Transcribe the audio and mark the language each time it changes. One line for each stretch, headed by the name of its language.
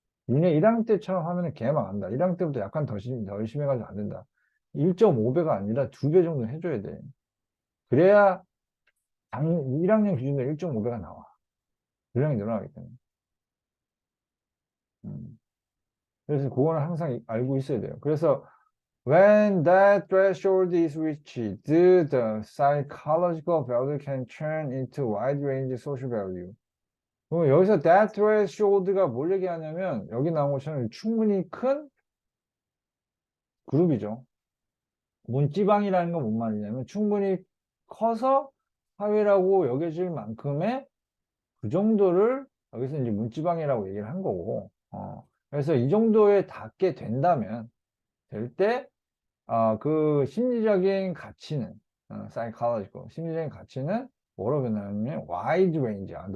Korean: 니네 1학년 때처럼 하면 개망한다. 1학년 때부터 약간 더 열심히 해가지고 안 된다. 1.5배가 아니라 2배 정도 해줘야 돼. 그래야 1학년 기준으로 1.5배가 나와. 분량이 늘어나기 때문에. 음. 그래서 그거는 항상 알고 있어야 돼요.
English: 그래서 when that threshold is reached, the psychological value can turn into wide range social value.
Korean: 그럼 여기서
English: that threshold
Korean: 가 뭘 얘기하냐면 여기 나온 것처럼 충분히 큰 그룹이죠. 문지방이라는 건 뭔 말이냐면 충분히 커서 사회라고 여겨질 만큼의 그 정도를 여기서 이제 문지방이라고 얘기를 한 거고, 그래서 이 정도에 닿게 된다면, 될 때, 그 심리적인 가치는, psychological, 심리적인 가치는 뭐로 변하냐면 wide range야.